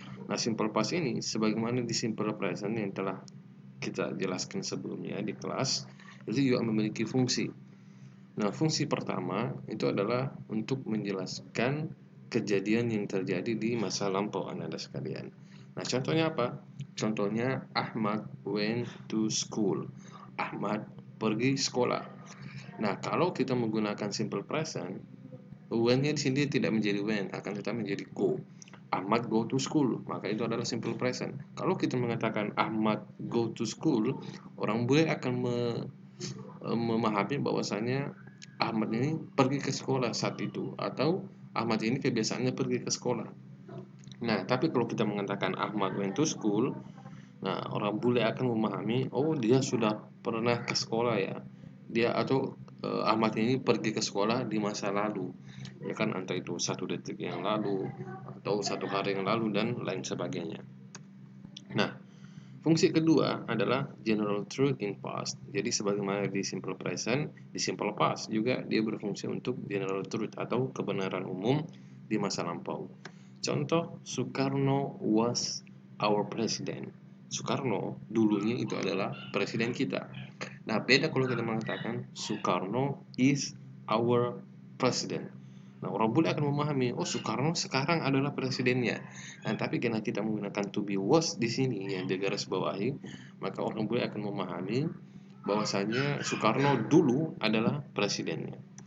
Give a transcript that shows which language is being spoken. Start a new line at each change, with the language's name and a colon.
Indonesian: Nah, simple past ini sebagaimana di simple present yang telah kita jelaskan sebelumnya di kelas, itu juga memiliki fungsi. Nah, fungsi pertama itu adalah untuk menjelaskan kejadian yang terjadi di masa lampau anak-anak sekalian. Nah, contohnya apa? Contohnya
English: Ahmad went to school.
Indonesian: Ahmad pergi sekolah. Nah, kalau kita menggunakan simple present, when-nya di sini tidak menjadi when, akan tetapi menjadi go.
English: Ahmad go to school,
Indonesian: maka itu adalah simple present. Kalau kita mengatakan Ahmad go to school, orang bule akan memahami bahwasanya Ahmad ini pergi ke sekolah saat itu, atau Ahmad ini kebiasaannya pergi ke sekolah. Nah, tapi kalau kita mengatakan
English: Ahmad went to school,
Indonesian: nah orang bule akan memahami, oh dia sudah pernah ke sekolah ya. Dia atau Ahmad ini pergi ke sekolah di masa lalu, ya kan, entah itu 1 detik yang lalu atau 1 hari yang lalu dan lain sebagainya. Nah, fungsi kedua adalah
English: general truth in past.
Indonesian: Jadi sebagaimana di simple present, di simple past juga dia berfungsi untuk general truth atau kebenaran umum di masa lampau. Contoh,
English: Soekarno was our president.
Indonesian: Soekarno dulunya itu adalah presiden kita. Nah, beda kalau kita mengatakan
English: Soekarno is our president.
Indonesian: Nah, orang bule akan memahami, oh Soekarno sekarang adalah presidennya. Nah, tapi karena kita menggunakan to be was di sini yang digaris bawahi, maka orang bule akan memahami bahwasanya Soekarno dulu adalah presidennya.